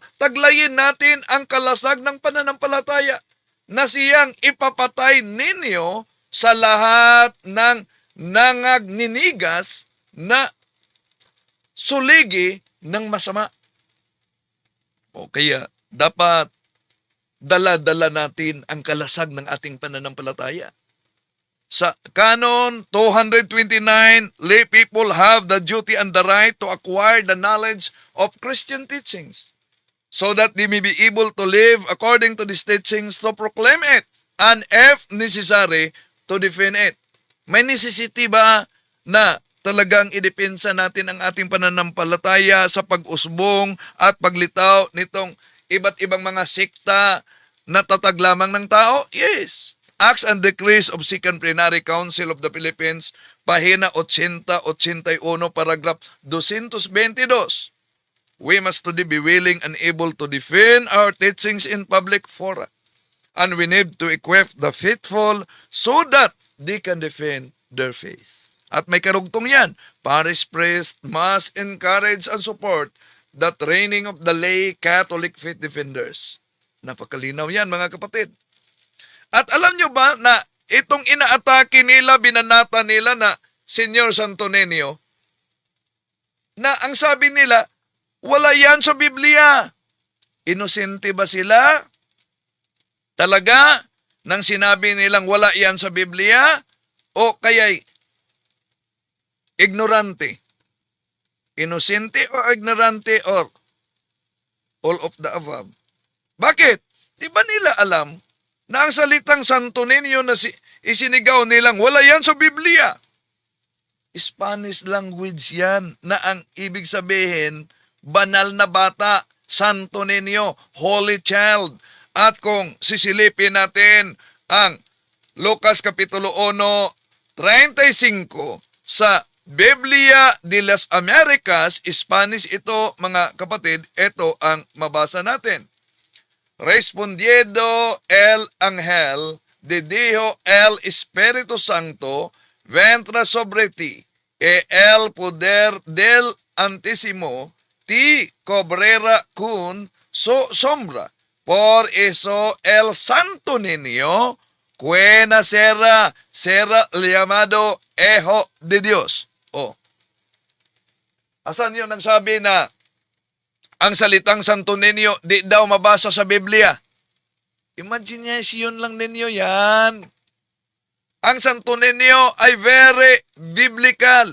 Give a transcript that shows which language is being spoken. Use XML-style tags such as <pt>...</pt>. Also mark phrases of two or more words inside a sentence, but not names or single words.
<tl>Taglayin natin ang kalasag ng pananampalataya na siyang ipapatay ninyo sa lahat ng nangagninigas na suligi ng masama. O kaya dapat dala-dala natin ang kalasag ng ating pananampalataya. Sa Canon</tl> <en>229, lay people have the duty and the right to acquire the knowledge of Christian teachings so that they may be able to live according to these teachings, to proclaim it, and if necessary, to defend it.</en> <tl>May necessity ba na talagang idepensa natin ang ating pananampalataya sa pag-usbong at paglitaw nitong iba't ibang mga sekta na tatag lamang ng tao?</tl> <en>Yes. Acts and Decrees of Second Plenary Council of the Philippines, pahina 80-81, paragraph 222. We must today be willing and able to defend our teachings in public fora. And we need to equip the faithful so that they can defend their faith.</en> <tl>At may karugtong yan,</tl> <en>parish priest must encourage and support the training of the lay Catholic faith defenders.</en> <tl>Napakalinaw yan, mga kapatid. At alam nyo ba na itong inaatake nila, binanata nila na Senyor Santo Niño, na ang sabi nila, wala yan sa Biblia. Inosente ba sila? Talaga? Nang sinabi nilang wala yan sa Biblia? O kaya'y ignorante? Inosente o ignorante or</tl> <en>all of the above?</en> <tl>Bakit? Di ba nila alam na ang salitang Santo Niño na isinigaw nilang wala yan sa Biblia?</tl> <en>Spanish language</en> <tl>yan na ang ibig sabihin, banal na bata, Santo Niño,</tl> <en>Holy Child.</en> <tl>At kung sisilipin natin ang Lucas Kapitulo 1:35 sa Biblia de las Americas, Spanish ito, mga kapatid, ito ang mabasa natin.</tl> <es>Respondiendo el ángel de dijo el Espíritu Santo vendrá sobre ti, e el poder del Antísimo ti cobrera con su sombra. Por eso el Santo Niño que nacerá será llamado Hijo de Dios. Oh.</es> <tl>Asan yun ang sabi na ang salitang Santo Niño di daw mabasa sa Biblia? Imagination lang ninyo yan. Ang Santo Niño ay</tl> <en>very biblical.</en>